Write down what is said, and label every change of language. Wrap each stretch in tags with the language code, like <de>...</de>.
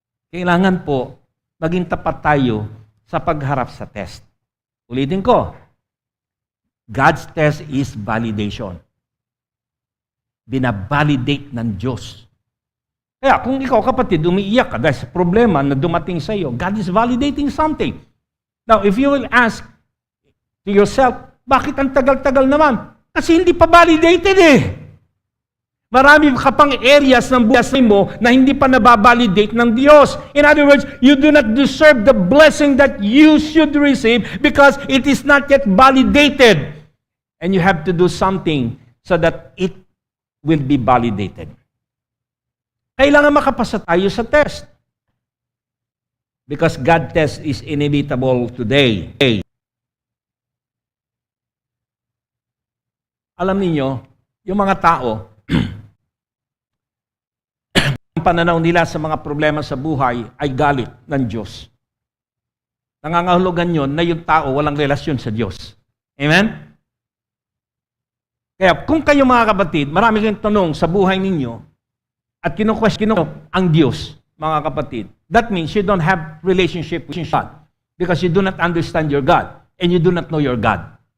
<tl>Kailangan po maging tapat tayo sa pagharap sa test. Ulitin ko,</tl> <en>God's test is validation.</en> <tl>Binabalidate ng Diyos. Kaya kung ikaw kapatid, umiiyak ka dahil sa problema na dumating sa iyo,</tl> <en>God is validating something. Now, if you will ask to yourself,</en> <tl>bakit ang tagal-tagal naman? Kasi hindi pa validated eh. Marami ka pang areas ng buhay mo na hindi pa nababalidate ng Diyos.</tl> <en>In other words, you do not deserve the blessing that you should receive because it is not yet validated. And you have to do something so that it will be validated.</en> <tl>Kailangan makapasa tayo sa test.</tl> <en>Because God's test is inevitable today.</en> <tl>Alam niyo, yung mga tao, ang pananaw nila sa mga problema sa buhay ay galit ng Diyos. Nangangahulugan yun na yung tao walang relasyon sa Diyos. Amen? Kaya kung kayo mga kapatid,</tl> <en>marami kayong tanong sa buhay ninyo at kinu-question ang Diyos, mga kapatid, that means you don't have relationship with God because you do not understand your God and you do not know your God.</en>